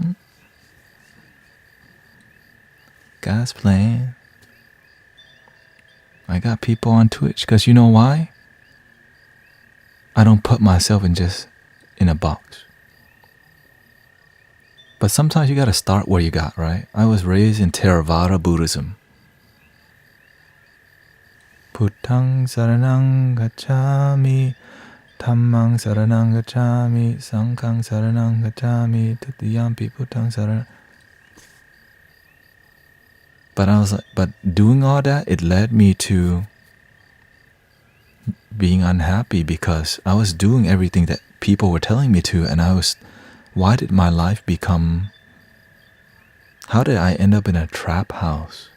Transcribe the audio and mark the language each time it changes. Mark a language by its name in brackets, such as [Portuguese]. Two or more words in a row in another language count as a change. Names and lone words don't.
[English] God's plan. I got people on Twitch because you know why? I don't put myself in a box. But sometimes you gotta start where you got, right? I was raised in Theravada Buddhism. [Pali] Puttang saranang gacchami, dhammang saranang gacchami, sanghang saranang gacchami, tutiyampi puttang saranang. [English] But doing all that, it led me to being unhappy because I was doing everything that people were telling me to, and why did my life become, how did I end up in a trap house?